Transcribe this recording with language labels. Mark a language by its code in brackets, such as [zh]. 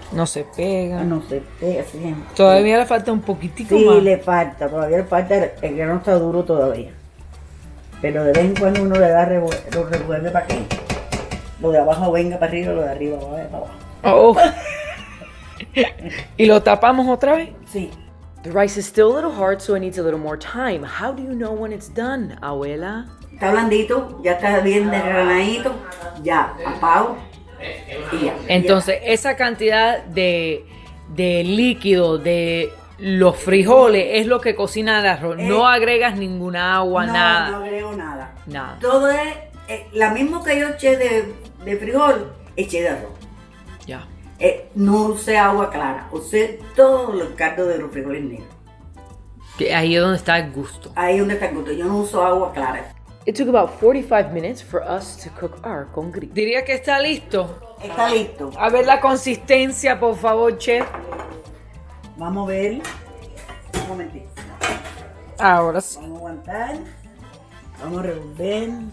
[es] No se pega. No se pega siempre. Todavía le falta un poquitico sí, más. Sí, le falta. Todavía le falta. El grano está duro todavía. Pero de vez en cuando uno le da lo revuelve para que lo de abajo venga para arriba, lo de arriba vaya para abajo. Oh. ¿Y lo tapamos otra vez? Sí. [en] The rice is still a little hard, so it needs a little more time. How do you know when it's done, Abuela? [es] Está blandito, ya está bien desgranadito, ya apago y ya. Entonces, esa cantidad de líquido de los frijoles es lo que cocina el arroz. No agregas ninguna agua, nada. No agrego nada. Nada. Todo es la misma que yo eché de frijol, eché de arroz. Ya. No usé agua clara, usé todo el caldo de los frijoles negros. Que ahí es donde está el gusto. Ahí es donde está el gusto, yo no uso agua clara. [en] It took about 45 minutes for us to cook our congri. [es] Diría que está listo. Está listo. A ver la consistencia, por favor, chef. Vamos a ver. Un momentito. Ahora sí. Vamos a aguantar. Vamos a revolver.